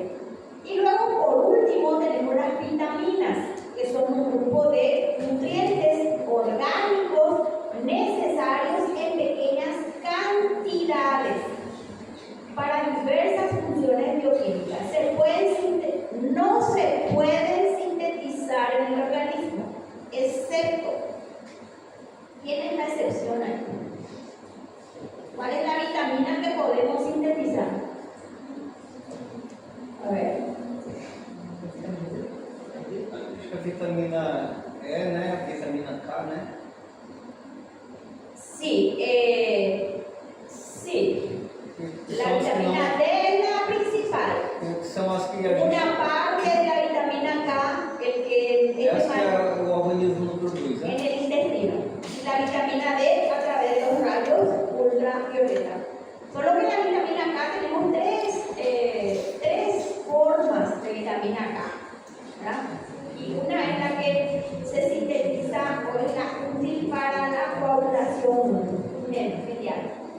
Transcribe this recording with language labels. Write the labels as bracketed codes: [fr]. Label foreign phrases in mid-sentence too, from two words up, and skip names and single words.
[es] Y luego, por último, tenemos las vitaminas, que son un grupo de nutrientes orgánicos necesarios en pequeñas cantidades para diversas funciones bioquímicas. No se pueden sintetizar en el organismo, excepto, ¿quién es la excepción ahí? ¿Cuál es la vitamina que podemos sintetizar? A ver. [pt] Acho que a vitamina E, né? A vitamina K, né? [es] Sí, sí. La vitamina D es la principal. [pt] Que são as que a gente... [es] Una parte de la vitamina K, que [pt] Essa que o organismo não produz, [es] en [pt] né? [es] el intestino. La vitamina D a través de los rayos ultravioleta. Solo que la vitamina K tenemos tres formas de vitamina K, ¿verdad? Y una es la que se sintetiza o es la útil para la coagulación filial.